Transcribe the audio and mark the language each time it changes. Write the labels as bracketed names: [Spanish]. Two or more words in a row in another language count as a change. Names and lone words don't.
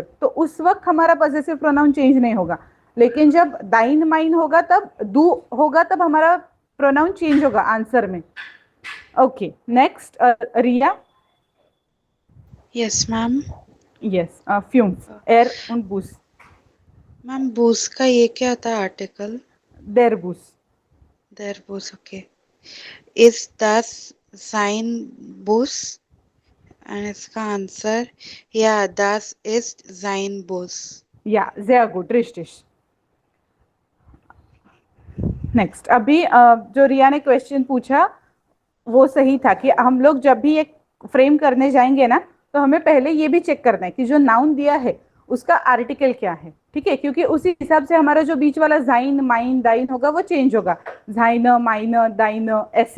[Hindi] तो उस वक्त हमारा पॉसेसिव प्रोनाउन चेंज नहीं होगा। लेकिन जब [German] dein mein [Hindi] होगा, तब दू होगा, तब हमारा प्रोनाउन चेंज होगा आंसर में। [English] okay, next रिया। Yes, ma'am. [German] यस, fünfs, er und Bus, [Hindi] मैम बूस का ये क्या था आर्टिकल? [German] der Bus. der Bus, ओके। Is das sein Bus? And इसका आंसर या das ist sein Bus. या sehr gut, richtig. [Hindi] नेक्स्ट, अभी जो रिया ने क्वेश्चन पूछा वो सही था कि हम लोग जब भी एक फ्रेम करने जाएंगे ना, तो हमें पहले ये भी चेक करना है कि जो नाउन दिया है उसका आर्टिकल क्या है, ठीक है, क्योंकि उसी हिसाब से हमारा जो बीच वाला [German] sein mein dein [Hindi] होगा वो चेंज होगा, [German] sein mein dein [Hindi] ऐसे।